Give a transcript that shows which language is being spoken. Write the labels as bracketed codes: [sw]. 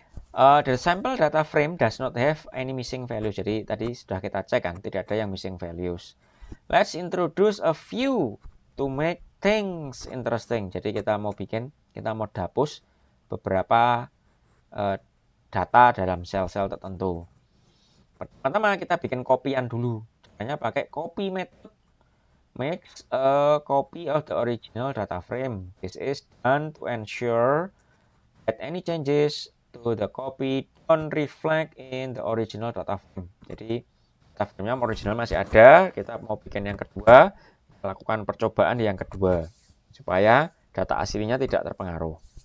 [en] The sample data frame does not have any missing values. [id] Jadi tadi sudah kita cek kan, tidak ada yang missing values. [en] Let's introduce a few to make things interesting. [id] Jadi kita mau dapus beberapa data dalam sel-sel tertentu. Pertama kita bikin copyan dulu. Caranya pakai copy method. [en] Makes a copy of the original data frame. This is done to ensure that any changes to the copy don't reflect in the original data frame. [id] Jadi data frame-nya original masih ada, kita mau bikin yang kedua, lakukan percobaan di yang kedua supaya data aslinya tidak terpengaruh.